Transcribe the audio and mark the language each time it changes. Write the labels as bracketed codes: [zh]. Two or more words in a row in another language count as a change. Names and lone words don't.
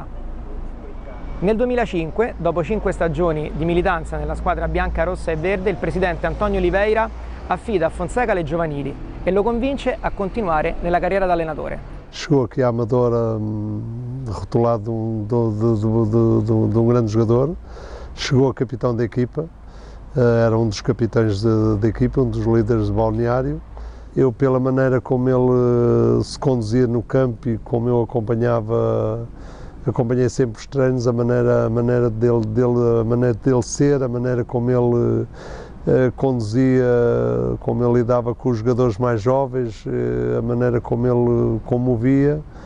[it] Nel 2005, dopo 5 stagioni di militanza nella squadra bianca, rossa e verde, il presidente Antonio Oliveira affida a Fonseca le giovanili e lo convince a continuare nella carriera da allenatore. [pt] Chegou aqui a Amadora rotulado de um grande jogador, chegou a capitão da equipa, era um dos capitães da equipa, um dos líderes de balneário. Eu, pela maneira como ele se conduzia no campo e como eu acompanhava acompanhei sempre os treinos, a maneira dele ser, a maneira como ele conduzia, como ele lidava com os jogadores mais jovens, a maneira como ele comovia.